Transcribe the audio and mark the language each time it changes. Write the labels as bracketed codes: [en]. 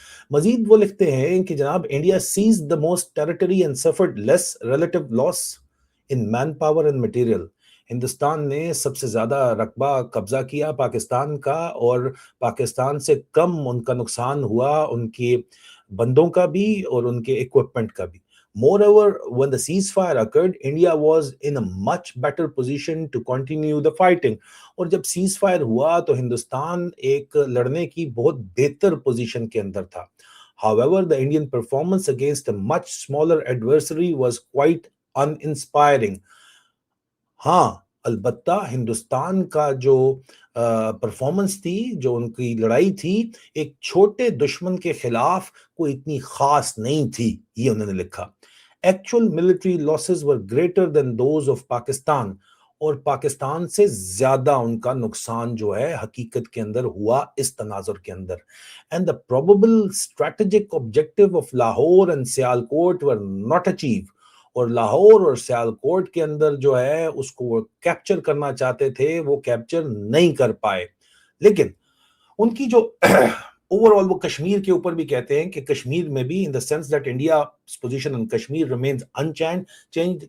[ur] مزید وہ لکھتے ہیں کہ جناب [en] India Cs the most territory and suffered less relative loss in man power and material. [ur] Hindustan نے سب سے زیادہ رقبہ قبضہ کیا پاکستان کا، اور پاکستان سے کم ان کا نقصان ہوا، ان کے بندوں کا بھی اور ان کے اکوپمنٹ کا بھی. [en] Moreover, when the ceasefire occurred, India was in a much better position to continue the fighting. [ur] اور جب سیز فائر ہوا تو ہندوستان ایک لڑنے کی بہت بہتر پوزیشن کے اندر تھا. [en] However, the Indian performance against a much smaller adversary was quite uninspiring. [ur] ہاں، البتہ ہندوستان کا جو پرفارمنس تھی، جو ان کی لڑائی تھی، ایک چھوٹے دشمن کے خلاف کوئی اتنی خاص نہیں تھی، یہ انہوں نے لکھا. [en] Actual military losses were greater than those of Pakistan. [ur] اور پاکستان سے زیادہ ان کا نقصان جو ہے حقیقت کے اندر ہوا اس تناظر کے اندر. [en] And the probable strategic objective of Lahore and Sialkot were not achieved. [ur] اور لاہور اور سیالکوٹ کے اندر جو ہے اس کو وہ کیپچر کرنا چاہتے تھے، وہ کیپچر نہیں کر پائے. لیکن ان کی جو اوور آل، وہ کشمیر کے اوپر بھی کہتے ہیں کہ کشمیر میں بھی [en] In the sense that India position in Kashmir remains unchanged.